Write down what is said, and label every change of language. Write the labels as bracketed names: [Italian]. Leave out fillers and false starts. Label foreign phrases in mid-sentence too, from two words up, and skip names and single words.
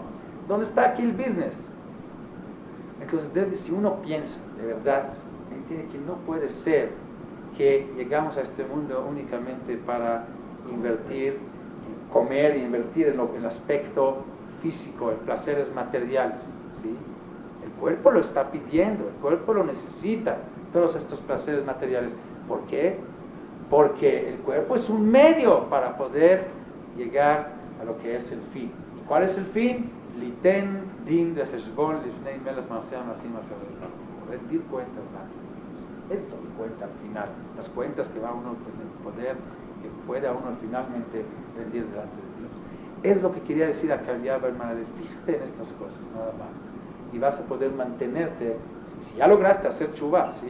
[Spanish] ¿Dónde está aquí el business? Entonces, si uno piensa de verdad, entiende que no puede ser que llegamos a este mundo únicamente para invertir, en comer y invertir en el aspecto físico, en placeres materiales, ¿sí? El cuerpo lo está pidiendo, el cuerpo lo necesita, todos estos placeres materiales. ¿Por qué? Porque el cuerpo es un medio para poder llegar a lo que es el fin. ¿Y cuál es el fin? [Hebrew] ליתן דין וחשבון לפני מלך מלכי המלכים הקדוש. [Spanish] Rendir cuentas ante Dios. Es lo que cuenta al final, las cuentas que va uno a tener poder, que pueda uno finalmente rendir delante de Dios. Es lo que quería decir a Kaviab, hermana, fíjate en estas cosas, nada más. Y vas a poder mantenerte, si ya lograste hacer chubá, ¿sí?